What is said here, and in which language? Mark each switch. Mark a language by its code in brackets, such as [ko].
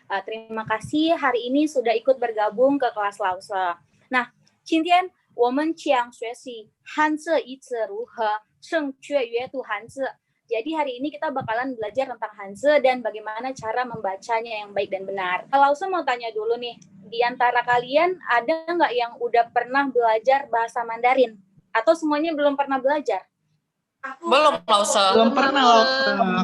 [id] Terima kasih hari ini sudah ikut bergabung ke kelas Lause. [zh] Nah, 今天我们将学习汉字一词如何正确阅读汉字. [id] Jadi hari ini kita bakalan belajar tentang Hanzi dan bagaimana cara membacanya yang baik dan benar. Kalau saya mau tanya dulu nih, di antara kalian ada nggak yang udah pernah belajar bahasa Mandarin? Atau semuanya belum pernah belajar? Belum, Lause. Belum pernah, Lause.